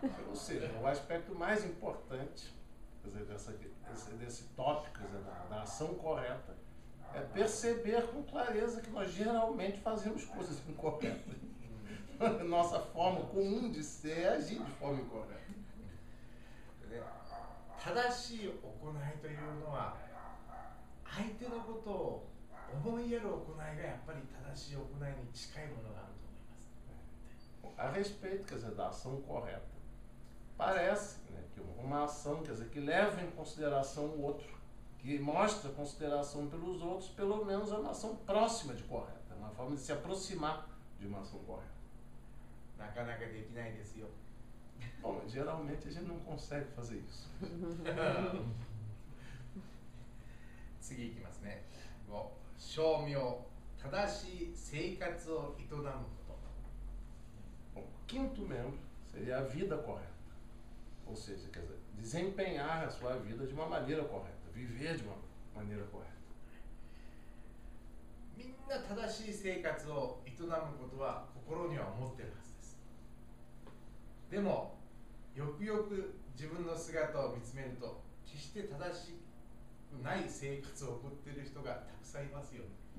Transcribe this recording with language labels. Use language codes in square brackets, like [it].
[pt] Ou seja, o aspecto mais importante, quer dizer, desse tópico, quer dizer, da ação correta, é perceber com clareza que nós geralmente fazemos coisas incorretas. Nossa forma comum de ser é agir de forma incorreta. [ja] 正しい行いというのは、相手のことを思いやる行いがやっぱり正しい行いに近いものがあると思います。 [pt] A respeito, quer dizer, da ação correta, parece, né, que uma ação, quer dizer, que leva em consideração o outro, que mostra consideração pelos outros, pelo menos é uma ação próxima de correta, uma forma de se aproximar de uma ação correta. [ja] なかなかできないですよ。 [pt] Bom, geralmente a gente não consegue fazer isso. [ja] 次いきますね。 5、称名、正しい生活を営むこと。 [pt] Bom, quinto membro seria a vida correta. Ou seja, quer dizer, desempenhar a sua vida de uma maneira correta, viver de uma maneira correta. [ja] みんな正しい生活を営むことは心には思ってるはずです。でも、よくよく自分の姿を見つめると、決して正しくない生活を送っている人がたくさんいますよね。